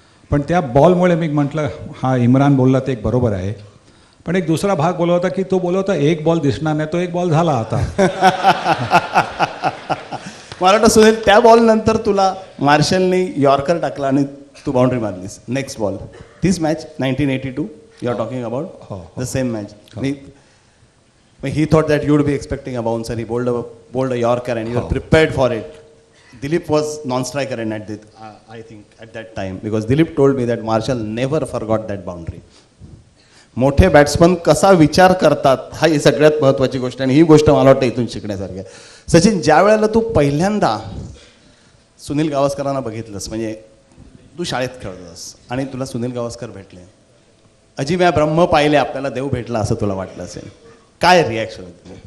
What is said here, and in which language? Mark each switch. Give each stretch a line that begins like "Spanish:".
Marathi: पण त्या बॉलमुळे मी म्हटलं हा इम्रान बोलला ते एक बरोबर आहे. पण एक दुसरा भाग बोलला होता की तो बोलला होता एक बॉल दिसणार नाही, तो एक बॉल झाला आता. मला वाटतं सुनील, त्या बॉल नंतर तुला मार्शलने यॉर्कर टाकला आणि तू बाउंड्री मारलीस.
English: Next ball, तीच match 1982 you are talking about, the same match. He thought that you would be expecting a bouncer. He bowled a Yorker and you were prepared for it. Dilip was non-striker and I think at that time, because Dilip told me that Marshall never forgot that boundary.
Marathi: मोठे batsman कसा विचार करतात हा ही सगळ्यात महत्त्वाची गोष्ट, आणि ही गोष्ट मला वाटतं इथून शिकण्यासारखी आहे. सचिन, ज्या वेळेला तू पहिल्यांदा सुनील गावस्करांना बघितलंस, म्हणजे तू शाळेत खेळतोस आणि तुला सुनील गावस्कर भेटले, अजिम्या ब्रह्म पाहिले, आपल्याला देव भेटला असं तुला वाटलं असेल, काय रिॲक्शन होती?